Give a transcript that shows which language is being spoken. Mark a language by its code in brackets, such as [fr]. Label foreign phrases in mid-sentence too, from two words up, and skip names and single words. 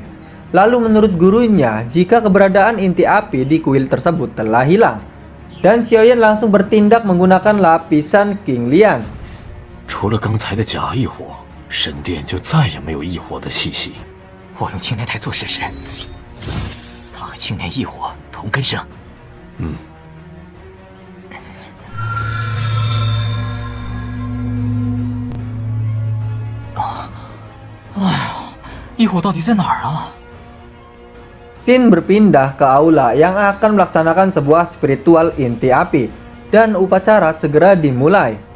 [id] Lalu menurut gurunya, jika keberadaan inti api di kuil tersebut telah hilang. Dan Xiaoyan langsung bertindak menggunakan lapisan King Lian. [zh] 除了刚才的假异火，神殿就再也没有异火的气息。我用青莲台做试试，它和青莲异火同根生。异火到底在哪儿啊？ [id] Xin berpindah ke aula yang akan melaksanakan sebuah spiritual inti api dan upacara segera dimulai.